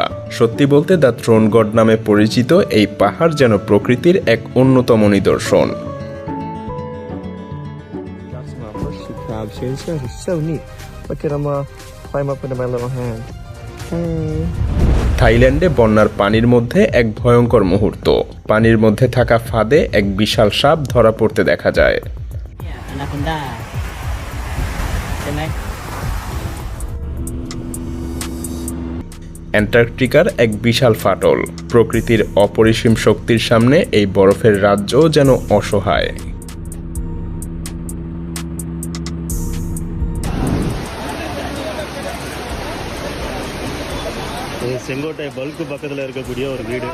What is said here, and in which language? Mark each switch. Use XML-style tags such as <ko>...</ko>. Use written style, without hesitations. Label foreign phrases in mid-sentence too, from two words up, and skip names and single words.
<bn>সত্যি বলতে দ্য থ্রোন গড নামে পরিচিত এই পাহাড় যেন প্রকৃতির এক অন্যতম নিদর্শন।</bn> <en>That's my first two crabs here. These guys are so neat. Look at them climb up into my little hand. Hey.</en> <bn>থাইল্যান্ডে বন্যার পানির মধ্যে এক ভয়ঙ্কর মুহূর্ত। পানির মধ্যে থাকা ফাঁদে এক বিশাল সাপ ধরা পড়তে দেখা যায়।</bn> <en>Anaconda.</en> <th>ใช่ไหม</th> <bn>অ্যান্টার্কটিকার এক বিশাল ফাটল। প্রকৃতির অপরিসীম শক্তির সামনে এই বরফের রাজ্য যেন অসহায়।</bn> <ta>செங்கோட்டை பல்க்கு பக்கத்தில் இருக்கக்கூடிய ஒரு வீடு.</ta>